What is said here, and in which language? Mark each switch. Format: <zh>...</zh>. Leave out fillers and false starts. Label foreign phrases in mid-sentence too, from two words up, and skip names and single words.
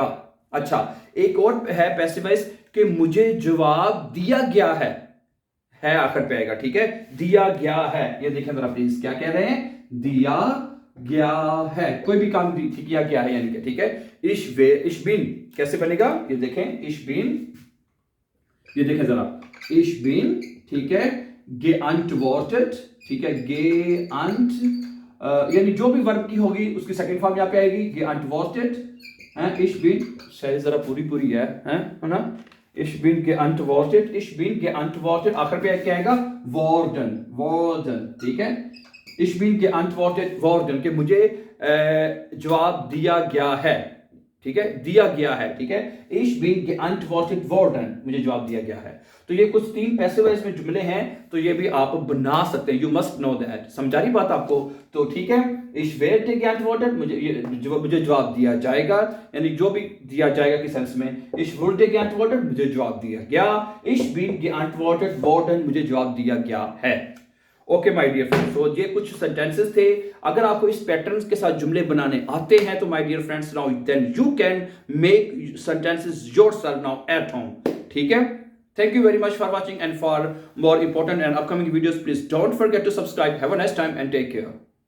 <hi>अच्छा, एक और है</hi> <en>passive voice</en> <hi>कि मुझे जवाब दिया गया है आखिर पे आएगा, ठीक है, दिया गया है। ये देखें जरा प्लीज, क्या कह रहे हैं, दिया गया है, कोई भी काम किया गया है यानी कि, ठीक है।</hi> <de>ich bin</de> <hi>कैसे बनेगा, ये देखें,</hi> <de>ich bin,</de> <hi>ये देखें जरा,</hi> <de>ich bin,</de> <hi>ठीक है, geantwortet, ठीक है, geantwortet, यानी जो भी वर्ब की होगी उसकी</hi> <en>second form</en> <hi>यहाँ पे आएगी,</hi> <de>geantwortet हैं, ich bin,</de> <hi>शायद जरा पूरी है ना,</hi> <de>ich bin geantwortet,</de> <hi>आखिर पे क्या आएगा, worden, ठीक है,</hi> <de>ich bin geantwortet worden,</de> <hi>कि मुझे जवाब दिया गया है, ठीक है, दिया गया है, ठीक है,</hi> <de>ich bin geantwortet worden,</de> <hi>मुझे जवाब दिया गया है। तो ये कुछ 3</hi> <en>passive voice</en> <hi>में जुमले हैं, तो ये भी आप बना सकते हैं,</hi> <en>you must know that.</en> <hi>समझा रही बात आपको? तो ठीक है,</hi> <de>ich werde geantwortet,</de> <hi>मुझे जवाब दिया जाएगा, यानी जो भी दिया जाएगा किस सेंस में,</hi> <de>ich wurde geantwortet,</de> <hi>मुझे जवाब दिया गया,</hi> <de>ich bin geantwortet worden,</de> <hi>मुझे जवाब दिया गया है।</hi> <en>okay my dear friends,</en> <hi>तो ये कुछ सेंटेंसेस थे। अगर आपको इस पैटर्न्स के साथ जुमले बनाने आते हैं तो</hi> <en>my dear friends, now then you can make sentences yourself now at home,</en> <hi>ठीक है।</hi> <en>Thank you very much for watching, and for more important and upcoming videos, please don't forget to subscribe. Have a nice time and take care.</en>